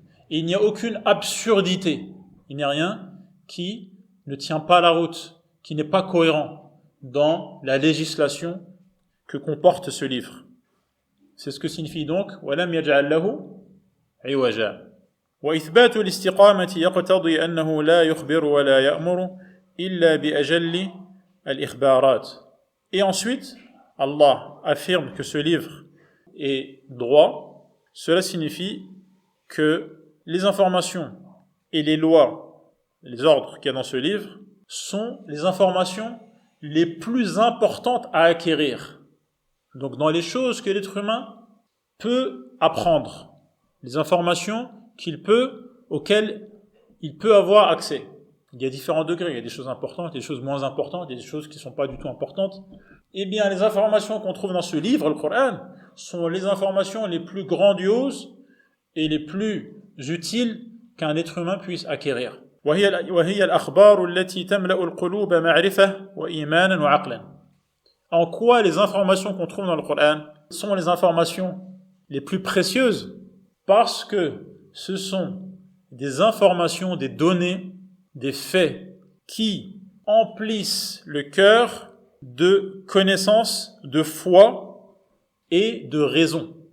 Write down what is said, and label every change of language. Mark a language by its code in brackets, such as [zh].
[fr] Il n'y a aucune absurdité. Il n'y a rien qui ne tient pas la route, qui n'est pas cohérent dans la législation que comporte ce livre. C'est ce que signifie donc [ar] وَلَمْ يَجْعَلْ لَهُ عِوَجًا. وإثبات الاستقامة يقتضي أنه لا يخبر ولا يأمر إلا بأجل الإخبارات. [fr] Et ensuite, Allah affirme que ce livre est droit. Cela signifie que les informations et les lois, les ordres qu'il y a dans ce livre, sont les informations les plus importantes à acquérir. Donc dans les choses que l'être humain peut apprendre, les informations auxquelles il peut avoir accès. Il y a différents degrés, il y a des choses importantes, des choses moins importantes, il y a des choses qui ne sont pas du tout importantes. Eh bien, les informations qu'on trouve dans ce livre, le Coran, sont les informations les plus grandioses et les plus utiles qu'un être humain puisse acquérir. [ar] وهي الأخبار التي تملأ القلوب معرفة وإيمانا وعقلا. [fr] En quoi les informations qu'on trouve dans le Coran sont les informations les plus précieuses? Parce que ce sont des informations, des données, des faits qui emplissent le cœur de connaissance, de foi et de raison.